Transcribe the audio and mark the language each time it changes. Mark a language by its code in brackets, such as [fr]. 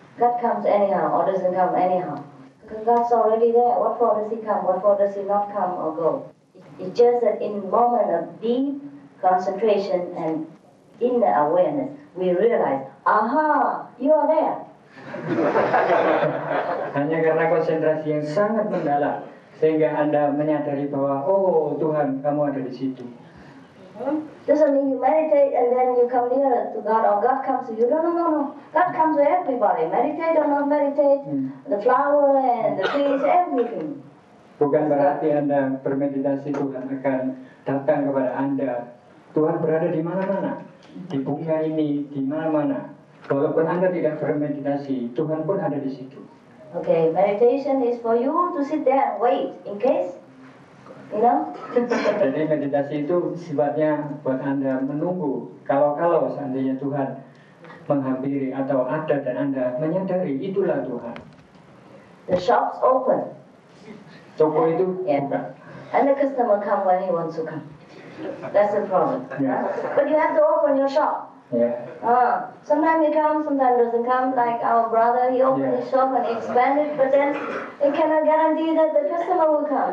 [en] God comes anyhow or doesn't come anyhow. Because God's already there. What for does He come? What for does He not come or go? It's just that in a moment of deep concentration and inner awareness, we realize, aha, you are there. [id] Hanya karena konsentrasi yang sangat mendalam sehingga Anda menyadari bahwa oh Tuhan, kamu ada di situ. [en] Doesn't mean you meditate and then you come nearer to God or God comes to you. No. God comes to everybody. Meditate or not meditate, the flower and the trees, everything. [id] Bukan berarti Anda bermeditasi Tuhan akan datang kepada Anda. Tuhan berada di mana-mana, di bunga ini, di mana-mana. Walaupun Anda tidak bermeditasi, Tuhan pun ada di situ. [en] Okay, meditation is for you to sit there and wait in case You know? [id] Jadi meditasi itu sifatnya buat Anda menunggu. Kalau seandainya Tuhan menghampiri atau ada dan Anda menyadari itulah Tuhan. [en] The shop's open. [id] Toko itu buka. [en] And the customer come when he wants to come. That's the problem. Yeah. But you have to open your shop. Yeah. Sometimes he comes, sometimes doesn't come. Like our brother, he opened his shop and expanded, but then he cannot guarantee that the customer will come.